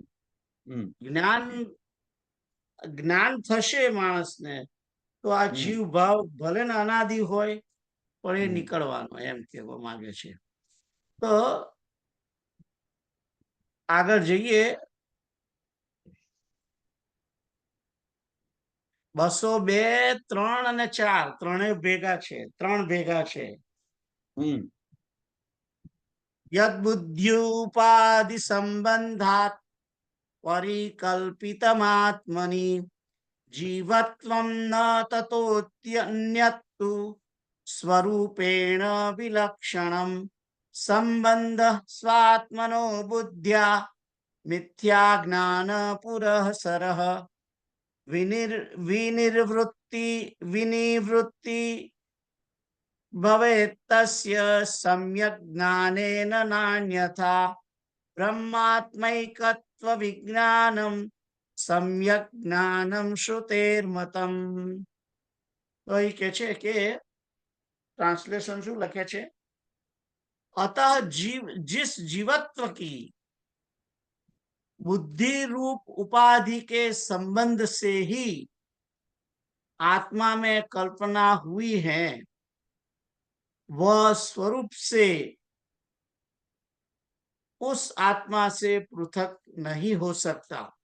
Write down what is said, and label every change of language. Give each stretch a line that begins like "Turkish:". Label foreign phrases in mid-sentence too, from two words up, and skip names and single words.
Gujarati: જ્ઞાન થશે માણસને તો આ જીવ ભાવ ભલે ને અનાદિ હોય પણ એ નીકળવાનો એમ કહેવા માંગે છે। તો આગળ જઈએ 202, 3 અને 4 ત્રણેય ભેગા છે, 3 ભેગા છે।
Sanskrit: यद बुद्ध्युपाधि संबंधात परिकल्पितमात्मनि, जीवत्वं न ततोऽन्यत्तु स्वरूपेण विलक्षणं। संबंध स्वात्मनो बुद्ध्या मिथ्या ज्ञान पुरःसरः। विनिवृत्ति भवेत्तस्य सम्यक् ज्ञानेन नान्यथा। ब्रह्मात्मैकत्व विज्ञानं સમ્યક જ્ઞાનમ શ્રુતેર્મતમ.
Gujarati: તો એ કે છે કે ट्रांसलेशन શું લખે છે,
Hindi: अतः जीव जिस जीवत्व की बुद्धि रूप उपाधि के संबंध से ही आत्मा में कल्पना हुई है, वह स्वरूप से उस आत्मा से पृथक नहीं हो सकता।